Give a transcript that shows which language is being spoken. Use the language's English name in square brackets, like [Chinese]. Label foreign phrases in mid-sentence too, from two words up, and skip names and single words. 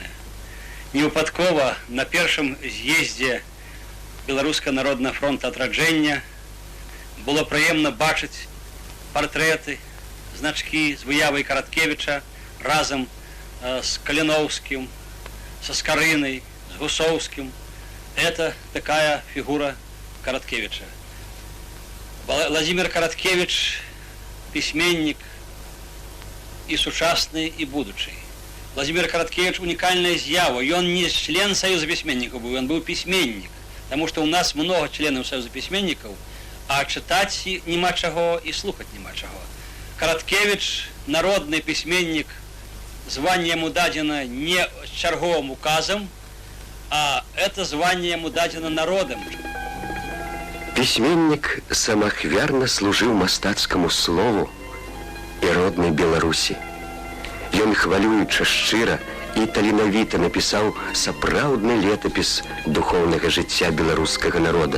[Belarusian] Невыпадкова на першым з'ездзе Беларускага народнага фронта адраджэння было прыемна бачыць партрэты, значкі з выявай Караткевича разам з Каліноўскім, со Скарынай, з Гусоўскім. [Russian] Это такая фигура Караткевича. Владимир Караткевич – [Belarusian] письменник и сучасный, и будучий. [Russian] Владимир Караткевич – уникальная з'ява. И он не член Союза письменников был, он был письменник. Потому что у нас много членов Союза письменников, а читать нема чего и слухать нема чего. Караткевич – народный письменник, звание ему дадено не черговым указом, а это звание ему дадено народом. [Belarusian] Пісьменнік самахвярна служыў мастацкаму слову і роднай Беларусі. Ён хвалююча шчыра і таленавіта напісаў сапраўдны летапіс духоўнага жыцця беларускага народа.